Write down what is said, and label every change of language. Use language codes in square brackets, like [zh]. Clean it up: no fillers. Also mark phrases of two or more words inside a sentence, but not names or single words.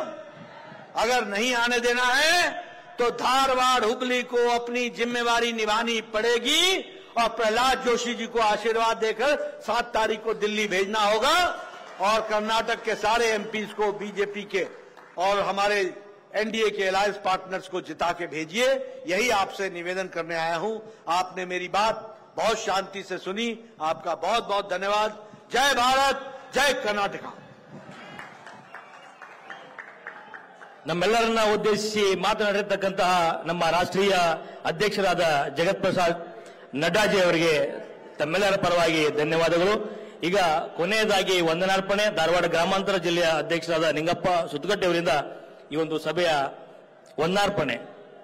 [hi] अगर नहीं आने देना है तो धारवाड़ हुबली को अपनी जिम्मेवारी निभानी पड़ेगी और प्रहलाद जोशी जी को आशीर्वाद देकर 7 तारीख को दिल्ली भेजना होगा और कर्नाटक के सारे एमपीज को बीजेपी के और हमारे एनडीए के [en] alliance partners [hi] को जिता के भेजिए। यही आपसे निवेदन करने आया हूं। आपने मेरी बात बहुत शांति से सुनी, आपका बहुत बहुत धन्यवाद। जय भारत, जय कर्नाटका। [kn] ನಮ್ಮೆಲ್ಲರನ್ನ ಉದ್ದೇಶಿಸಿ ಮಾತನಾಡಿರ್ತಕ್ಕಂತಹ ನಮ್ಮ ರಾಷ್ಟ್ರೀಯ ಅಧ್ಯಕ್ಷರಾದ ಜಗತ್ ಪ್ರಸಾದ್ ನಡ್ಡಾಜಿ ಅವರಿಗೆ ತಮ್ಮೆಲ್ಲರ ಪರವಾಗಿ ಧನ್ಯವಾದಗಳು। ಈಗ ಕೊನೆಯದಾಗಿ ವಂದನಾರ್ಪಣೆ ಧಾರವಾಡ ಗ್ರಾಮಾಂತರ ಜಿಲ್ಲೆಯ ಅಧ್ಯಕ್ಷರಾದ ನಿಂಗಪ್ಪ ಸುತ್ತಗಟ್ಟೆ ಅವರಿಂದ ಈ ಒಂದು ಸಭೆಯ ವಂದನಾರ್ಪಣೆ